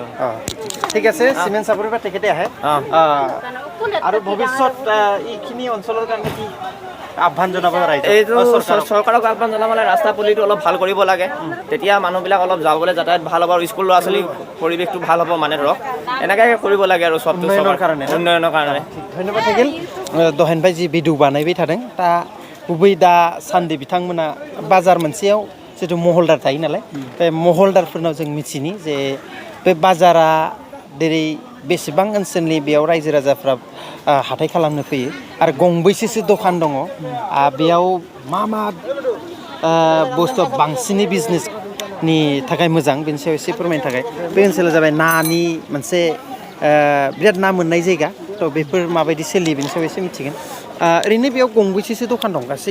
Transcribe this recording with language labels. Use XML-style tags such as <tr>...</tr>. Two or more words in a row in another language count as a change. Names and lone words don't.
<as>ঠিক আছে চিমেণ্ট চাপৰিৰ পৰা তেখেতে আহে আৰু ভৱিষ্যত এইখিনি অঞ্চলৰ কাৰণে কি আহ্বান জনাব এইটো চৰকাৰক আহ্বান জনাবলৈ ৰাস্তা পদূলিটো অলপ ভাল কৰিব লাগে তেতিয়া মানুহবিলাক অলপ যাবলৈ যাতায়াত ভাল হ'ব আৰু স্কুল ল'ৰা ছোৱালী পৰিৱেশটো ভাল হ'ব মানে ধৰক এনেকৈ কৰিব লাগে আৰু চব উন্নয়নৰ কাৰণে ধন্যবাদ থাকিল</as> <brx>दहायनिफ्राय जि भिडिअ बानायबाय थादों दा गुबै दा सान्दि बिथांमोना बाजार मोनसेयाव जिथु महलदार थायो नालाय बे महलदारफोरनाव जों मिथिनि जे बे बाजारा जेरै बेसेबां ओनसोलनि बेयाव रायजो राजाफ्रा हाथाय खालामनो फैयो आरो गंबैसेसो दखान दङ बेयाव मा बुस्थु बांसिनै बिजनेसनि थाखाय मोजां बेनि सायाव एसे फोरमायनो थाखाय बे ओनसोला जाबाय नानि मोनसे बिराद ना मोननाय जायगा थ' बेफोर माबायदि सोलियो बेनि सायाव एसे मिथिगोन ओरैनो बेयाव गंबैसेसो दखान दं गासै</brx>